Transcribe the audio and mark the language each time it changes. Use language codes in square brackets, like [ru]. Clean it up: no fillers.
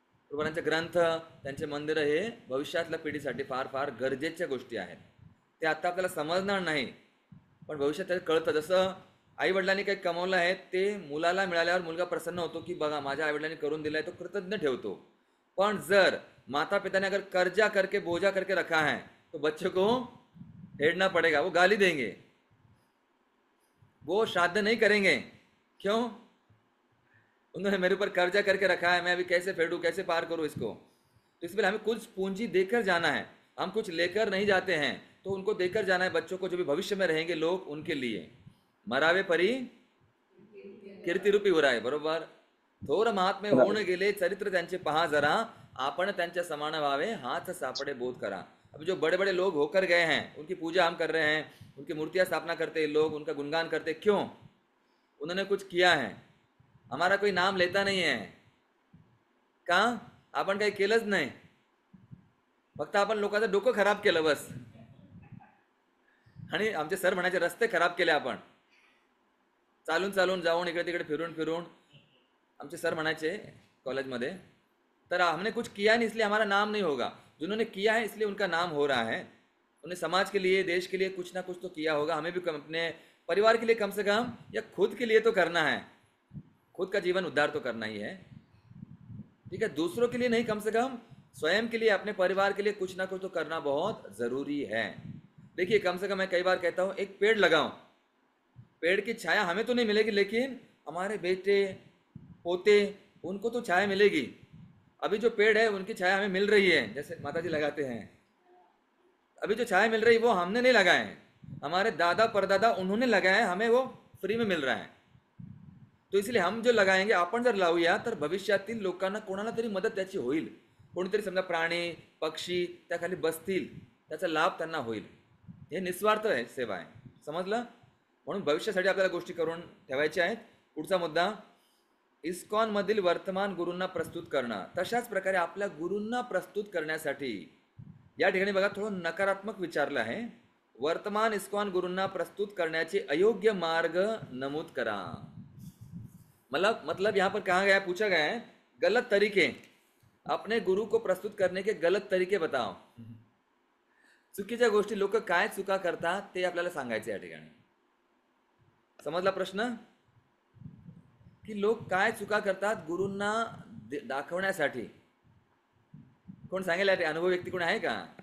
[mr] प्रभुपादांचे ग्रंथ, त्यांचे मंदिरं हे भविष्यातल्या पिढीसाठी फार फार गरजेच्या गोष्टी आहेत. ते आता आपल्याला समजणार नाही, पण भविष्यात ते कळतं. जसं आई वडिलांनी काही कमवलं आहे ते मुलाला मिळाल्यावर मुलगा प्रसन्न होतो की बघा माझ्या आई वडिलांनी करून दिलाय, तो कृतज्ञ ठेवतो. [hi] पण जर माता पिता ने अगर कर्जा करके बोझा करके रखा है तो बच्चे को हेड़ना पड़ेगा, वो गाली देंगे, वो श्राद्ध नहीं करेंगे. क्यों? उन्होंने मेरे ऊपर कर्जा करके रखा है, मैं अभी कैसे फेडूं, कैसे पार करूं इसको. तो इसलिए हमें कुछ पूंजी देकर जाना है. हम कुछ लेकर नहीं जाते हैं, तो उनको देकर जाना है बच्चों को, जो भी भविष्य में रहेंगे लोग, उनके लिए. [mr] मरावे परी कीर्ती रूपी [hi] हो रहा है. [mr] बरोबर. थोर महात्मे होऊन गेले, चरित्र त्यांचे पहा जरा, आपण त्यांच्या समान व्हावे, हाथ सापडे बोध करा. [hi] अभी जो बड़े बड़े लोग होकर गए हैं उनकी पूजा हम कर रहे हैं, उनकी मूर्तियां स्थापना करते हैं लोग, उनका गुणगान करते. क्यों? उन्होंने कुछ किया है. हमारा कोई नाम लेता नहीं है का? [mr] आपण काही केलंच नाही, फक्त आपण लोकांचं डोकं खराब केलं बस. आणि आमचे सर म्हणायचे रस्ते खराब केले आपण, चालून चालून जाऊन इकडे तिकडे फिरून फिरून. आमचे सर म्हणायचे कॉलेजमध्ये, तर [hi] हमने कुछ किया नहीं इसलिए हमारा नाम नहीं होगा, जिन्होंने किया है इसलिए उनका नाम हो रहा है. उन्हें समाज के लिए, देश के लिए कुछ ना कुछ तो किया होगा. हमें भी अपने परिवार के लिए कम से कम, या खुद के लिए तो करना है, खुद का जीवन उद्धार तो करना ही है. ठीक है, दूसरों के लिए नहीं, कम से कम स्वयं के लिए, अपने परिवार के लिए कुछ ना कुछ तो करना बहुत जरूरी है. देखिए, कम से कम मैं कई बार कहता हूँ एक पेड़ लगाओ, पेड़ की छाया हमें तो नहीं मिलेगी, लेकिन हमारे बेटे पोते उनको तो छाया मिलेगी. अभी जो पेड़ है उनकी छाया हमें मिल रही है, जैसे माताजी लगाते हैं. अभी जो छाया मिल रही है वो हमने नहीं लगाए हैं, हमारे दादा परदादा उन्होंने लगाया है, हमें वो फ्री में मिल रहा है. तो इसलिए हम जो लगाएंगे, [mr] आपण जर लावूया तर भविष्यातील लोकांना कोणाला तरी मदत त्याची होईल. कोणीतरी समजा प्राणी पक्षी त्याखाली बसतील, त्याचा लाभ त्यांना होईल. हे निस्वार्थ आहे, सेवा आहे. समजलं? म्हणून भविष्यासाठी आपल्याला गोष्टी करून ठेवायच्या आहेत. पुढचा मुद्दा, इस्कॉन मधील वर्तमान गुरूंना प्रस्तुत करणं. तशाच प्रकारे आपल्या गुरूंना प्रस्तुत करण्यासाठी या ठिकाणी बघा थोडं नकारात्मक विचारलं आहे. वर्तमान इस्कॉन गुरूंना प्रस्तुत करण्याचे अयोग्य मार्ग नमूद करा. [hi] मतलब यहाँ पर कहा गया, पूछा गया है गलत तरीके, अपने गुरु को प्रस्तुत करने के गलत तरीके बताओ. [mr] चुकीच्या गोष्टी, लोक काय चुका करतात ते आपल्याला सांगायचे या ठिकाणी. समजला प्रश्न? की लोक काय चुका करतात गुरूंना दाखवण्यासाठी. कोण सांगेल? अनुभव व्यक्ती कोण आहे का?